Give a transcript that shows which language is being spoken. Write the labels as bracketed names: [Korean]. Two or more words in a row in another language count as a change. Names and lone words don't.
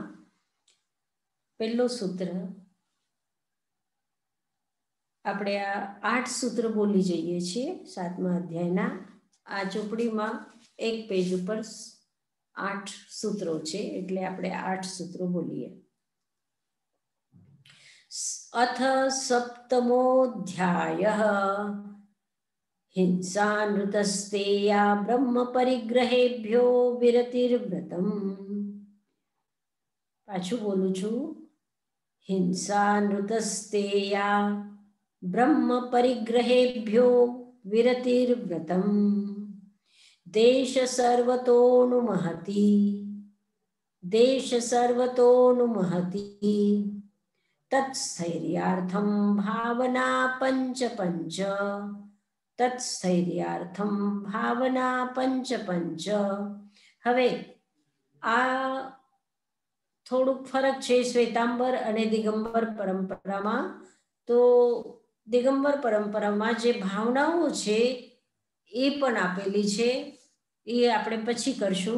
[Gujarati] પહેલો સૂત્ર આપણે આ 8 સૂત્ર બોલી જઈએ છીએ 7મા અધ્યાયના. આ ચોપડીમાં એક પેજ ઉપર 8 સૂત્રો છે એટલે આપણે 8 સૂત્રો બોલીએ. [Sanskrit] અથ સપ્તમોऽધ્યાયઃ हिंसानृतस्तेया ब्रह्म परिग्रहेभ्यो विरतिर्व्रतम्. [Gujarati] પાછૂ બોલૂ છૂ. [Sanskrit] हिंसानृतस्तेया ब्रह्म परिग्रहेभ्यो विरतिर्व्रतम्. देश सर्वतोऽनुमहति तत्स्थैर्यार्थं भावना पंच पंच. તત્સ્થૈર્યાર્થમ ભાવના પંચ પંચ. [Gujarati] હવે આ થોડુંક ફરક છે શ્વેતાંબર અને દિગંબર પરંપરામાં. તો દિગંબર પરંપરામાં જે ભાવનાઓ છે એ પણ આપેલી છે, એ આપણે પછી કરશું.